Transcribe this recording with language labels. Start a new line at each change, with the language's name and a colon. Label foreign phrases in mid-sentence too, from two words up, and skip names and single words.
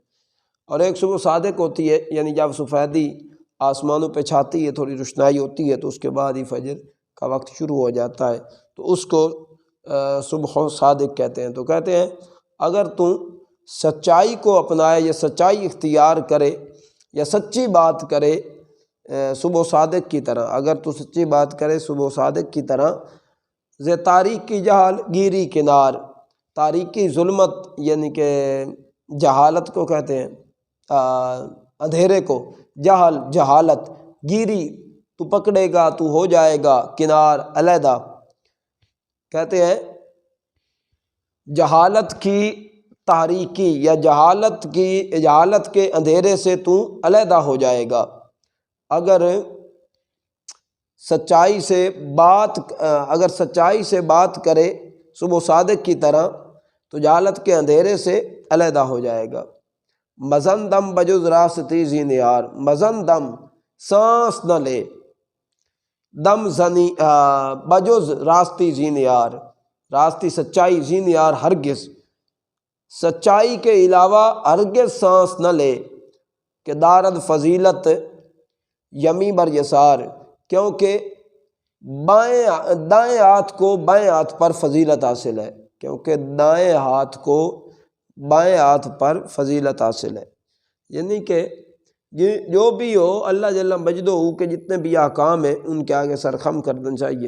Urdu: اور ایک صبح صادق ہوتی ہے، یعنی جب سفیدی آسمانوں پہ چھاتی ہے، تھوڑی روشنائی ہوتی ہے، تو اس کے بعد ہی فجر کا وقت شروع ہو جاتا ہے، تو اس کو صبح صادق کہتے ہیں۔ تو کہتے ہیں اگر تو سچائی کو اپنائے یا سچائی اختیار کرے یا سچی بات کرے صبح صادق کی طرح، اگر تو سچی بات کرے صبح صادق کی طرح،
Persian: ز تاریکی جہل گیری کنار،
Urdu: تاریکی ظلمت یعنی کہ جہالت کو کہتے ہیں، اندھیرے کو، جہالت، گیری تو پکڑے گا، تو ہو جائے گا کنار، علیحدہ۔ کہتے ہیں جہالت کی تاریکی یا جہالت کے اندھیرے سے تو علیحدہ ہو جائے گا، اگر سچائی سے بات کرے صبح صادق کی طرح تو جہالت کے اندھیرے سے علیحدہ ہو جائے گا۔
Persian: مزن دم بجز راستی زین یار، مزن دم
Urdu: سانس نہ لے،
Persian: دم زنی بجز راستی زین یار،
Urdu: راستی سچائی،
Persian: زین یار
Urdu: ہرگز، سچائی کے علاوہ ہرگز سانس نہ لے،
Persian: کہ دارد فضیلت یمی بر یسار،
Urdu: کیونکہ دائیں ہاتھ کو بائیں ہاتھ پر فضیلت حاصل ہے، کیونکہ دائیں ہاتھ کو بائیں ہاتھ پر فضیلت حاصل ہے۔ یعنی کہ جو بھی ہو اللہ جل مجدہ کے جتنے بھی احکام ہیں ان کے آگے سر خم کر دینا چاہیے۔